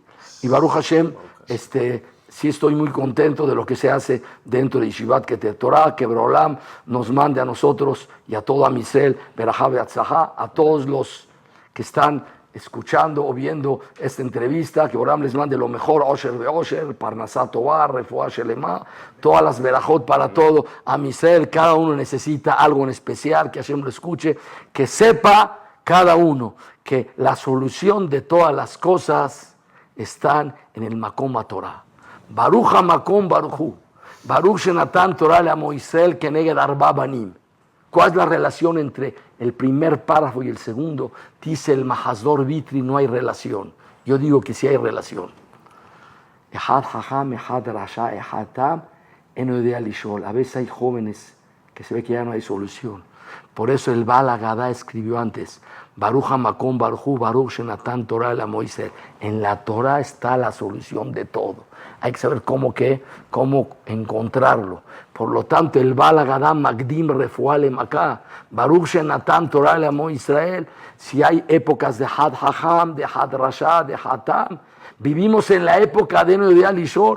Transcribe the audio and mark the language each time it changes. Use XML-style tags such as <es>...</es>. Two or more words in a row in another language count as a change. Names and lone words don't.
<he>Y ברוך השם,</he> <es>sí estoy muy contento de lo que se hace dentro de Yeshivat Keter Torah, que Borolam nos mande a nosotros y a todo</es> <he>עם ישראל, ברכה בהצלחה,</he> <es>a todos los que están escuchando o viendo esta entrevista, que Borolam les mande lo mejor,</es> <he>עושר באושר, פרנסה טובה, רפואה שלמה,</he> <es>todas las Berajot para todo</es> <he>עם ישראל.</he> <es>Cada uno necesita algo en especial, que Hashem lo escuche, que sepa cada uno que la solución de todas las cosas están en el</es> <he>מקום התורה. ברוך המקום ברוך הוא, ברוך שנתן תורה לעמו ישראל כנגד ארבעה בנים.</he> <es>¿Cuál es la relación entre el primer párrafo y el segundo? Dice el Mahazor Vitri, no hay relación. Yo digo que sí hay relación.</es> <he>אחד חכם, אחד רשע, אחד תם, אינו יודע לשאול.</he> <es>A veces hay jóvenes que se ve que ya no hay solución. Por eso el</es> <he>בעל הגדה</he> <es>escribió antes,</es> <he>ברוך המקום ברוך הוא, ברוך שנתן תורה לעמו ישראל.</he> <es>En la Torah está la solución de todo. Hay que saber cómo encontrarlo. Por lo tanto, el</es> <he>בעל הגדה מקדים רפואה למכה, ברוך שנתן תורה לעמו ישראל.</he> <es>Si hay épocas de</es> <he>אחד חכם,</he> <es>de</es> <he>אחד רשע,</he> <es>de</es> <he>אחד תם,</he> <es>vivimos en la época de</es> <he>אינו יודע לשאול.</he>